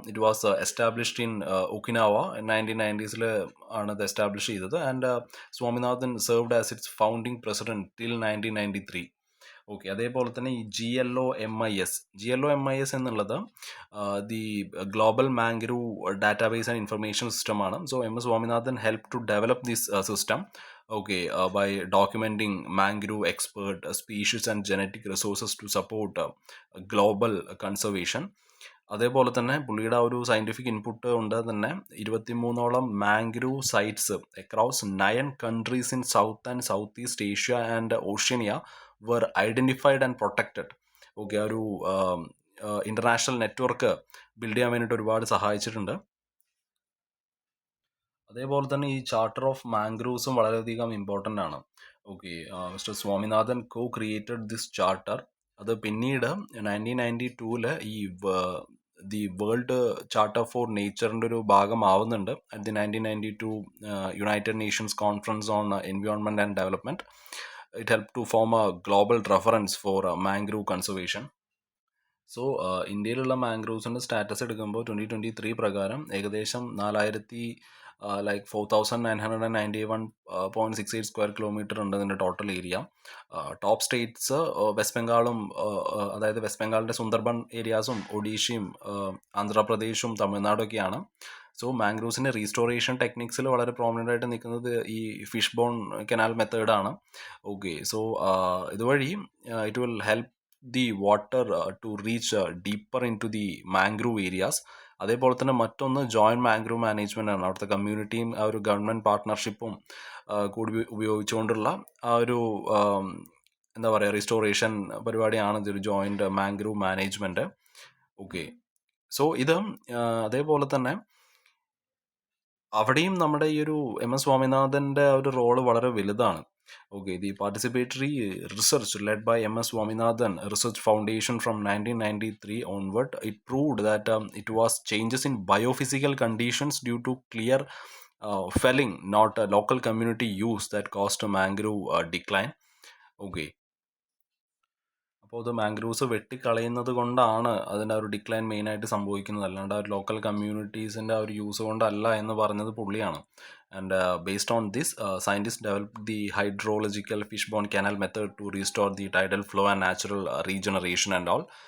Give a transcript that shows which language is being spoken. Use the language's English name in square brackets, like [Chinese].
[English] It was established in Okinawa. 1990s [Malayalam] ആണ് ഇത് establish ചെയ്തത്. [English] And Swaminathan served as its founding president till 1993. [Malayalam] Okay, അതേപോലെ തന്നെ ഈ GLOMIS എന്നുള്ളത് the global mangrove database and information system ആണ്. [English] So MS Swaminathan help to develop this system, okay, by documenting mangrove expert species and genetic resources to support global conservation. [Malayalam] അതേപോലെ തന്നെ പുള്ളിയുടെ ഒരു scientific input കൊണ്ട് തന്നെ [English] 23ഓളം mangrove sites across 9 countries in south and south east Asia and Oceania were identified and protected. [Malayalam] Okay, ഒരു international network build ചെയ്യാൻ വേണ്ടിയിട്ട് ഒരുപാട് സഹായിച്ചിട്ടുണ്ട്. അതേപോലെ തന്നെ ഈ ചാർട്ടർ ഓഫ് മാംഗ്രൂവ്സും വളരെയധികം ഇമ്പോർട്ടൻ്റ് ആണ്. [English] Okay, mister Swaminathan created this charter. [Malayalam] അത് പിന്നീട് 1992 ഈ ദി വേൾഡ് ചാർട്ടർ ഫോർ നേച്ചറിൻ്റെ ഒരു ഭാഗമാവുന്നുണ്ട് at the 1992 United Nations conference on environment and development. [English] It helped to form a global reference for mangrove conservation. [Malayalam] So ഇന്ത്യയിലുള്ള മാംഗ്രൂവ്സിൻ്റെ status എടുക്കുമ്പോൾ 2023 പ്രകാരം ഏകദേശം 4,991.68 square kilometre ഉണ്ട് ഇതിൻ്റെ total area. Top States west ബംഗാളും, അതായത് west ബംഗാളിൻ്റെ Sundarban ഏരിയാസും ഒഡീഷയും ആന്ധ്രാപ്രദേശും തമിഴ്നാടൊക്കെയാണ്. So മാംഗ്രൂവ്സിൻ്റെ restoration ടെക്നിക്സിൽ വളരെ prominent ആയിട്ട് നിൽക്കുന്നത് ഈ ഫിഷ് ബോൺ കനാൽ മെത്തേഡാണ്. ഓക്കെ, സോ ഇതുവഴി [English] It will help the water to reach deeper into the mangrove areas. [Malayalam] അതേപോലെ തന്നെ മറ്റൊന്ന് ജോയിൻറ്റ് മാംഗ്രൂവ് മാനേജ്മെൻ്റ് ആണ്. അവിടുത്തെ കമ്മ്യൂണിറ്റിയും ആ ഒരു ഗവൺമെൻറ് പാർട്ട്ണർഷിപ്പും കൂടി ഉപയോഗിച്ചുകൊണ്ടുള്ള ആ ഒരു എന്താ പറയുക റിസ്റ്റോറേഷൻ പരിപാടിയാണ് ഇതൊരു joint mangrove management. Okay, so ഇത് അതേപോലെ തന്നെ അവിടെയും നമ്മുടെ ഈ ഒരു MS സ്വാമിനാഥൻ്റെ ഒരു റോള് വളരെ വലുതാണ്. [English] Okay, the participatory research led by MS Swaminathan research foundation from 1993 onward, it proved that it was changes in biophysical conditions due to clear felling, not local community use, that caused a mangrove decline. [Malayalam] Okay, അപ്പോൾ അത് mangroves വെട്ടിക്കളയുന്നത് കൊണ്ടാണ് അതിൻ്റെ ഒരു decline മെയിനായിട്ട് സംഭവിക്കുന്നത്, അല്ലാണ്ട് ആ ഒരു ലോക്കൽ കമ്മ്യൂണിറ്റീസിൻ്റെ ആ ഒരു യൂസ് കൊണ്ടല്ല എന്ന് പറഞ്ഞത് പുള്ളിയാണ്. [English] And based on this scientist develop the hydrological fish bone canal method to restore the tidal flow and natural regeneration and all.